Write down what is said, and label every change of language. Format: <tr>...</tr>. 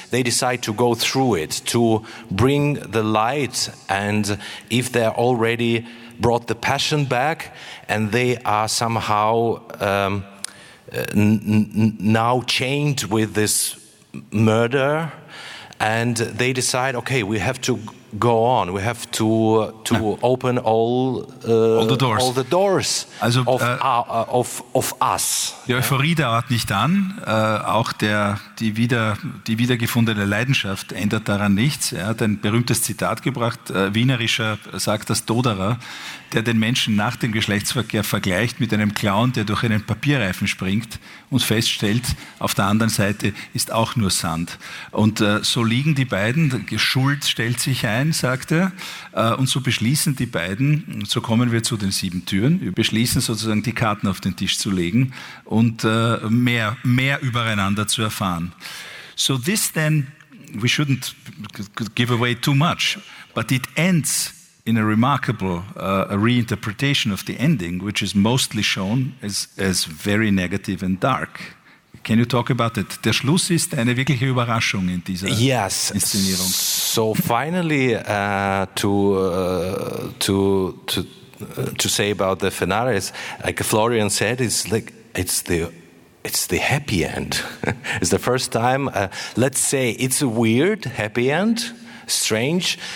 <en>They decide to go through it, to bring the light, and if they're already brought the passion back and they are somehow now chained with this murder, and they decide, okay, we have to go on, we have to open all the doors also, of us.</en> <de>Die Euphorie dauert nicht an, auch die wiedergefundene Leidenschaft ändert daran nichts. Er hat ein berühmtes Zitat gebracht, Wienerischer sagt das Doderer, der den Menschen nach dem Geschlechtsverkehr vergleicht mit einem Clown, der durch einen Papierreifen springt und feststellt, auf der anderen Seite ist auch nur Sand. Und so liegen die beiden, Schuld stellt sich ein, sagt er, und so beschließen die beiden, so kommen wir zu den sieben Türen, wir beschließen sozusagen, die Karten auf den Tisch zu legen und mehr übereinander zu erfahren.</de> <en>So this then, we shouldn't give away too much, but it ends in a remarkable reinterpretation of the ending, which is mostly shown as very negative and dark. Can you talk about it?</en> <de>Der Schluss ist eine wirkliche Überraschung in dieser</de> <en>yes.</en> <de>Inszenierung.</de> <en>So finally, to say about the finale, is, like Florian said, it's like it's the happy end. It's the first time. Let's say it's a weird happy end. Strange.</en>